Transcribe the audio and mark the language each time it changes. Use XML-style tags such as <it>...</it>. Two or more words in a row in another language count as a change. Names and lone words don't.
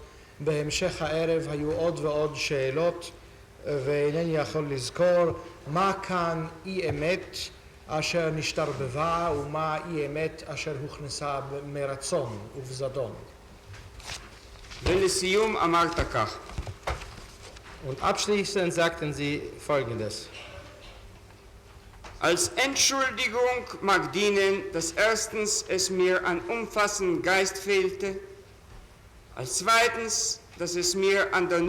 <he>בהמשך הערב היו עוד ועוד שאלות ואינני יכול לזכור מה כאן אי אמת אשר נשתרבבה ומה אי אמת אשר הוכנסה מרצון ובזדון. ולסיום אמרת כך.</he> <de>Und abschließend sagten sie Folgendes. Als Entschuldigung mag dienen, dass erstens es mir an umfassendem Geist fehlte, als zweitens, dass es mir an der</de>